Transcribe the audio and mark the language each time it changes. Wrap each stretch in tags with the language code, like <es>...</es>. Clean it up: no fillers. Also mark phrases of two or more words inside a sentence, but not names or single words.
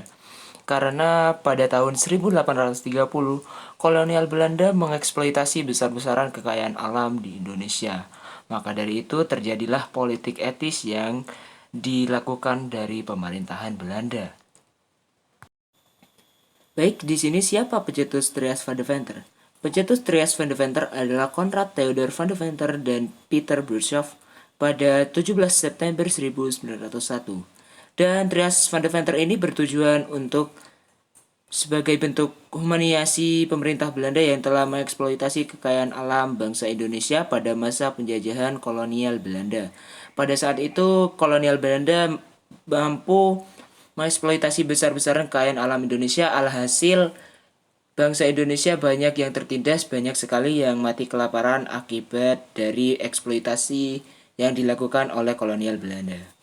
<id>Karena pada tahun 1830, kolonial Belanda mengeksploitasi besar-besaran kekayaan alam di Indonesia. Maka dari itu terjadilah politik etis yang dilakukan dari pemerintahan Belanda. Baik, di sini siapa pencetus Trias van Deventer? Pencetus Trias van Deventer adalah Konrad Theodor van Deventer dan Peter Burshoff pada 17 September 1901. Dan Trias van Deventer ini bertujuan untuk sebagai bentuk humanisasi pemerintah Belanda yang telah mengeksploitasi kekayaan alam bangsa Indonesia pada masa penjajahan kolonial Belanda. Pada saat itu, kolonial Belanda mampu mengeksploitasi besar-besaran kekayaan alam Indonesia, alhasil bangsa Indonesia banyak yang tertindas, banyak sekali yang mati kelaparan akibat dari eksploitasi yang dilakukan oleh kolonial Belanda.</id>